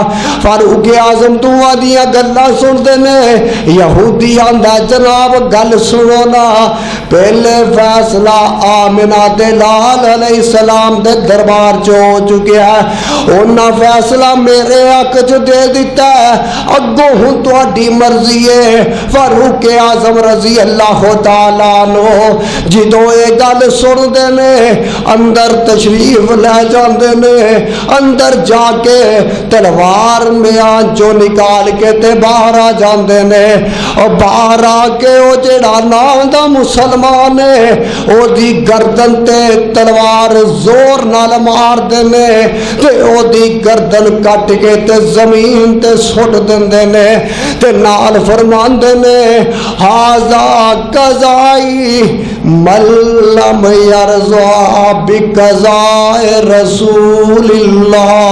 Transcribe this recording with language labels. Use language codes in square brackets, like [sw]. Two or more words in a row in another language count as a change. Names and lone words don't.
[pa] ਫ਼ਾਰੂਕ ਆਜ਼ਮ ਦੁਆ ਦੀਆਂ ਗੱਲਾਂ ਸੁਣਦੇ ਨੇ ਯਹੂਦੀ ਆਂਦਾ ਜਨਾਬ ਗੱਲ ਸੁਣੋ ਨਾ ਪਹਿਲੇ ਫ਼ੈਸਲਾ ਆਮਿਨਾ ਦੇ ਲਾਲ ਅਲੈਹਿੱਸਲਾਮ ਦੇ ਦਰਬਾਰ ਚ ਹੋ ਚੁਕਿਆ ਹੈ ਉਨ੍ਹਾ ਫ਼ੈਸਲਾ ਮੇਰੇ ਹੱਕ ਚ ਦੇ ਦਿੱਤਾ ਹੈ ਅੱਗੋਂ ਹੁਣ ਤੁਹਾਡੀ ਮਰਜ਼ੀ ਹੈ। ਫ਼ਾਰੂਕ ਆਜ਼ਮ [ar] رضي الله تعالى عنه [pa] ਜਿੱਦੋਂ ਯੇ ਗੱਲ ਸੁਣਦੇ ਨੇ ਅੰਦਰ ਤਸ਼ਰੀਫ਼ ਲੈ ਜਾਂਦੇ ਨੇ ਅੰਦਰ ਜਾਕੇ ਤਲਵਾਰ ਮਿਆਨ ਚੋ ਨਿਕਾਲ ਕੇ ਤੇ ਬਾਹਰ ਆ ਜਾਂਦੇ ਨੇ। ਔਰ ਬਾਹਰ ਆਕੇ ਓ ਜੇੜ੍ਹਾ ਨਾਮ ਦਾ ਮੁਸਲਮਾਨ ਹੈ ਓਦੀ ਗਰਦਨ ਤੇ ਤਲਵਾਰ ਜ਼ੋਰ ਨਾਲ ਮਾਰਦੇ ਨੇ ਤੇ ਓਦੀ ਗਰਦਨ ਕੱਟ ਕੇ ਤੇ ਜ਼ਮੀਨ ਤੇ ਸੁੱਟ ਦੇਂਦੇ ਨੇ ਤੇ ਨਾਲ ਫ਼ਰਮਾਂਦੇ ਨੇ [ar] هذا قضائي لمن لم يرض بقضاء رسول الله.